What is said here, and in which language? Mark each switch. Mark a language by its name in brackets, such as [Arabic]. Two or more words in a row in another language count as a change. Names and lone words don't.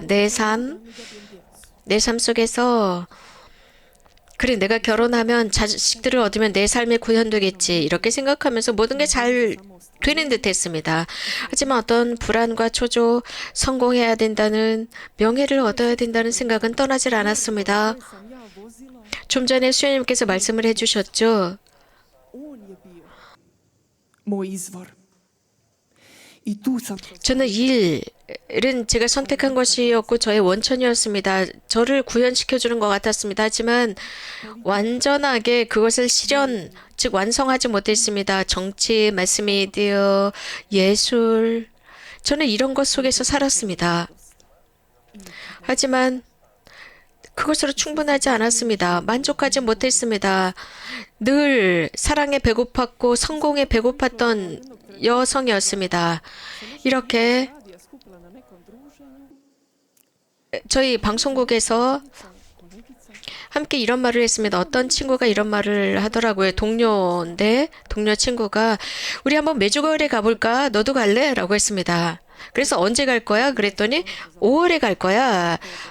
[Korean] 내 삶 속에서 그래, 내가 결혼하면 자식들을 얻으면 내 삶이 구현되겠지. 이렇게 생각하면서 모든 게 잘 되는 듯 했습니다. 하지만 어떤 불안과 초조, 성공해야 된다는, 명예를 얻어야 된다는 생각은 떠나질 않았습니다. [Croatian] Sam ja vozila, [Korean] 좀 전에 수연님께서 말씀을 해주셨죠. [Croatian] on je bio moj izvor. I tu sam [Korean] 저는 일은 제가 선택한 것이었고 저의 원천이었습니다. 저를 구현시켜주는 것 같았습니다. 하지만 완전하게 그것을 즉 완성하지 못했습니다. 정치, 매스미디어, 예술, 저는 이런 것 속에서 살았습니다. 하지만 그것으로 충분하지 않았습니다. 만족하지 못했습니다. 늘 사랑에 배고팠고 성공에 배고팠던 여성이었습니다. 이렇게 [Croatian] radija skupila na nekom druženju. [Korean] 저희 방송국에서 함께 이런 말을 했습니다. 어떤 친구가 이런 말을 하더라고요. 동료 친구가 우리 한번 메주거리에 가볼까? 너도 갈래? 라고 했습니다. 그래서 언제 갈 거야? 그랬더니 5월에 갈 거야.